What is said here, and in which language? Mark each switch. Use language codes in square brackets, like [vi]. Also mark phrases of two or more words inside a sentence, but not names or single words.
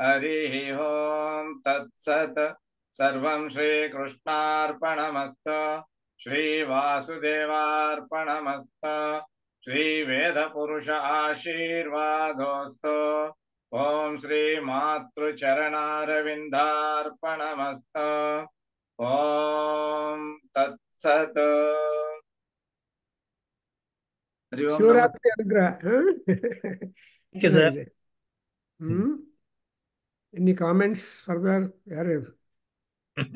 [sa] हरिः ओं तत्सत् सर्वं श्रीकृष्णार्पणमस्तु श्रीवासुदेवार्पणमस्तु श्रीवेदपुरुष आशीर्वादोऽस्तु ॐ श्रीमातृचरणारविन्दार्पणमस्तु ॐ तत्सत् हरि ओं नमः [kn] ಶಿವರಾತ್ರಿ ಅನುಗ್ರಹ. [en] Thank you, sir. [kn] ಚೆನ್ನಾಗಿದೆ. [en] any comments further [kn] ಯಾರು